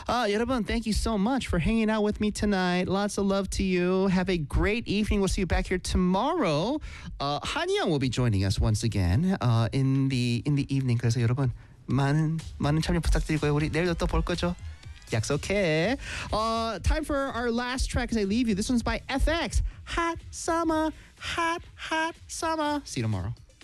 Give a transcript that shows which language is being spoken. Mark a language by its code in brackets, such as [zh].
[en] 여러분 thank you so much for hanging out with me tonight. Lots of love to you. Have a great evening. We'll see you back here tomorrow. 한이형 will be joining us once again in the evening. [ko] 그래서 여러분 많은 참여 부탁드리고요. 우리 내일도 또 볼 거죠. 약속해. [en] Time for our last track as I leave you. This one's by FX. Hot summer. Hot summer. See you tomorrow.